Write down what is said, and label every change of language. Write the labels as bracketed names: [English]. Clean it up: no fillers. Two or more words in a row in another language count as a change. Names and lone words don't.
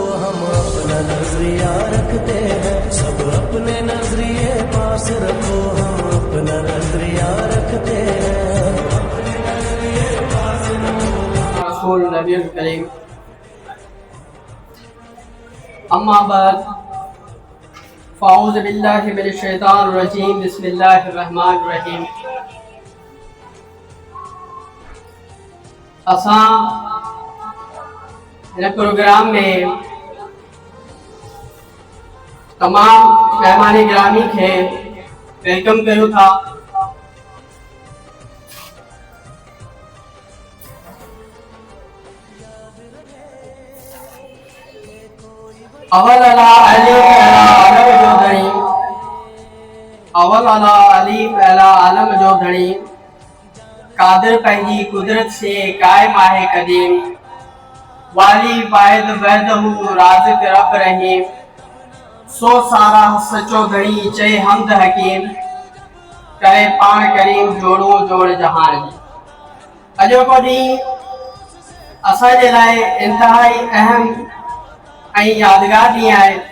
[Urdu] ہم اپنا نظریہ رکھتے ہیں، سب اپنے نظریے پاس رکھو. ہم اپنا نظریہ رکھتے ہیں، اپنے نظریے پاس رکھو. [Arabic] رسول نبي كريم أما بعد فأعوذ بالله من الشيطان الرجيم بسم الله الرحمن الرحيم. [Sindhi] असां हिन प्रोग्राम में तमाम मेहमान गिरामी खे वेलकम करूं था। अवल अला अलीफ अला आलम जो धणी, अवल अला अलीफ अला आलम जो धणी। कादिर पंहिंजी कुदरत से कायम आहे कदीम, वाली वाहिद वहदहू राज़िक़ रब रहीम। सो सारा सचो धणी चए हमद हकीम, करे पाण करीम जोड़ो जोड़ जहान जी। अॼोको ॾींहुं असांजे लाइ इंतहाई अहम ऐं यादगार ॾींहुं आहे।